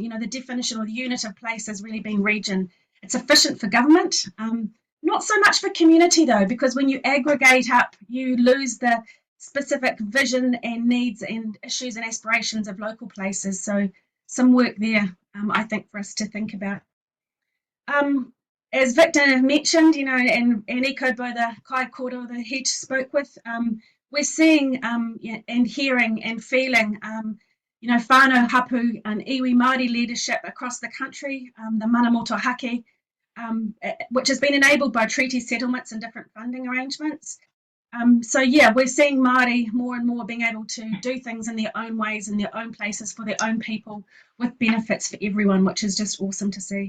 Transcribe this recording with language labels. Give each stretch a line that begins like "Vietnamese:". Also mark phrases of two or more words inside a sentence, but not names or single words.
English: You know, the definition or the unit of place has really been region. It's efficient for government, not so much for community though, because when you aggregate up, you lose the specific vision and needs and issues and aspirations of local places. So some work there, I think, for us to think about. As Victor mentioned, you know, and echoed by the
Māori: Kai Kōrero
English: that he spoke with, we're seeing and hearing and feeling, you know,
Māori: whānau hapū
English: and
Māori: iwi Māori
English: leadership across the country, the
Māori: mana motohake,
English: which has been enabled by treaty settlements and different funding arrangements. We're seeing Māori more and more being able to do things in their own ways, in their own places, for their own people, with benefits for everyone, which is just awesome to see.